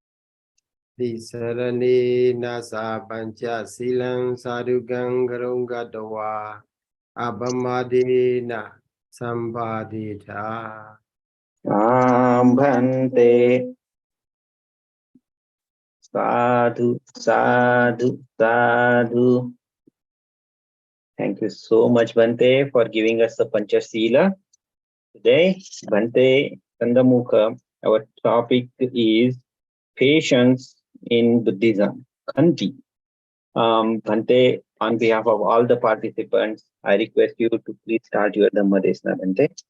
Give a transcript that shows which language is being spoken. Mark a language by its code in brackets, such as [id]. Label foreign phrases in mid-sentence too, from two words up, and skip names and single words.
[pi] Tisarane Nasa Pancha Silang Sadhugang Garungadawa Abamadena Sambadita. Bhante. Sadhu, sadhu, sadhu. [en] Thank you so much, Bhante, for giving us the Panchasila. Today, Bhante Candamukha, our topic is patience in Buddhism. Khanti. Bhante, on behalf of all the participants, I request you to please start your [pi] Dhamma Desna, [en] Bhante.